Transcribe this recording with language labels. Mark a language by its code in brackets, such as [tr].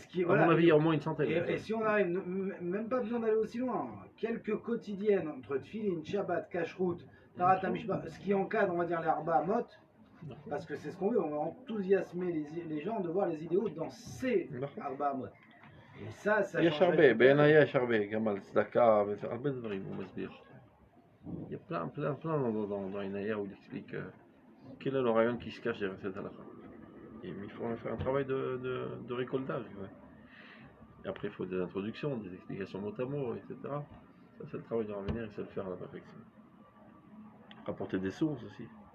[fr] à mon avis, il y a au moins une centaine. Et si on arrive, même pas besoin d'aller aussi loin, quelques quotidiennes entre tfilin, Shabbat, Kashrut, Tarat Hamishpah, ce qui encadre, on va dire, les Arba Amot, parce que c'est ce qu'on veut, on va enthousiasmer les gens de voir les idéaux dans ces Arba Amot. Et ça [he] יש הרבה, בעיניי יש הרבה, גם על צדקה, הרבה דברים הוא מסביר. [fr] Il y a plein dans Inaya où il explique quel est le rayon qui se cache derrière cette halakha. Et il faut faire un travail de récoltage. Ouais. Et après, il faut des introductions, des explications mot à mot, etc. Ça, c'est le travail de revenir et c'est le faire à la perfection. Rapporter des sources aussi.